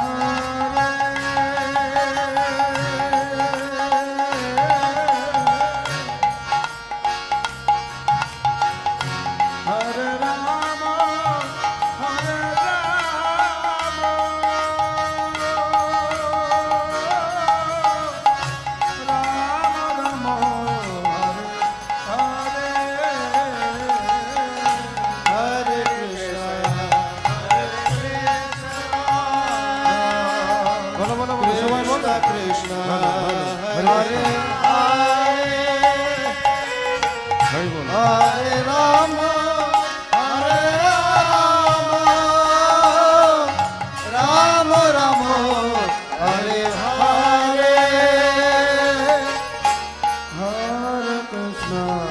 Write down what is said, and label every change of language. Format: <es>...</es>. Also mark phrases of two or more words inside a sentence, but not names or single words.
<sa>Hare, Hare Rama, Hare Rama, Rama Rama, Hare Hare, Hare Krishna, Hare Krishna,</sa> <bn>বলো বলো বলো সবাই বলো</bn> <sa>Krishna Krishna, Hare Hare Hare,</sa> <bn>ভাই বলো</bn> <sa>Hare Rama, Hare Rama, Rama Ram, Hare Hare, Hare Krishna,</sa>